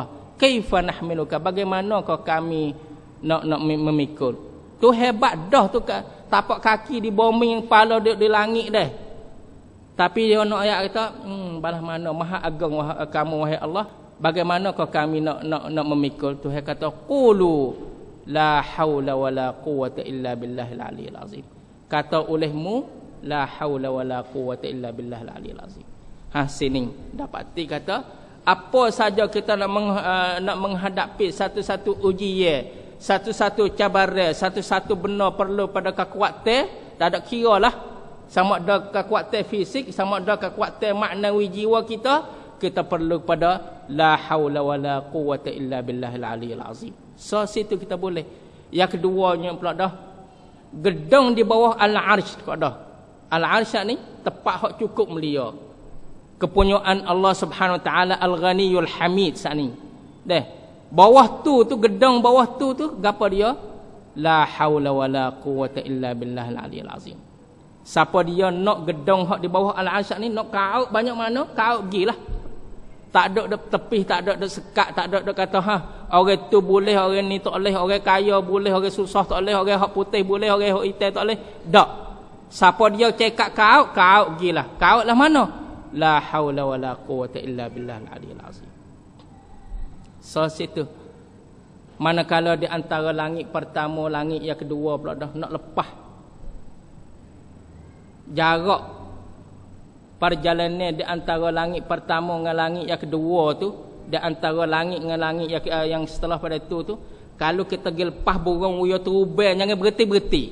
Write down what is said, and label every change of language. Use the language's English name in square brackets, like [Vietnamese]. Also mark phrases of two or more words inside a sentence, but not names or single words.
[Arabic] Kaifa nahmiluka, [Malay] bagaimana kau kami nak memikul. Tu hebat dah tu, tapak kaki di bumi, kepala duduk di langit dah. Tapi dia nak ayat kata, balah mana maha agung kamu wahai Allah, bagaimana kau kami nak memikul. Tuhan kata, [Arabic] qulu la haula wala quwwata illa billahil aliyil azim. [Malay] Kata olehmu, [Arabic] la haula wala quwwata illa billahil aliyil azim. [Malay] Sini dapati kata, apa saja kita nak menghadapi satu-satu ujian, satu-satu cabaran, satu-satu benda perlu pada kekuatan, tak ada kira lah. Sama ada kekuatan fisik, sama ada kekuatan maknawi jiwa kita perlu pada [Arabic] la haula wala quwwata illa billahil aliyil azim. [Malay] So situ kita boleh. Yang keduanya pula dah gedung di bawah al-arsh pula dah. Al-arsh ni tempat hak cukup mulia. Kepunyaan [Arabic] Allah Subhanahu Wa Taala Al-Ghaniyul Hamid [Malay] saat ni. Deh. Bawah tu gedung bawah tu gapo dia? [Arabic] La haula wala quwwata illa billahil aliyil azim. [Malay] Siapa dia nak gedung hak di bawah al-arsh ni nak kaut banyak mana? Kaut gilah. Tak ada tepih, tak ada sekat, tak ada kata orang tu boleh, orang ni tak boleh, orang kaya boleh, orang susah tak boleh, orang hak putih boleh, orang hak hitam tak boleh. Tak. Siapa dia cekak kaut gilah. Kaut lah mana? [Arabic] La haula wala quwwata illa billahil aliyil azim. [Malay] So situ. Manakala di antara langit pertama, langit yang kedua pula dah nak lepas. Jarak perjalanan di antara langit pertama dengan langit yang kedua tu, di antara langit dengan langit yang setelah pada tu kalau kita pergi lepas burung uya terubai, jangan berhenti.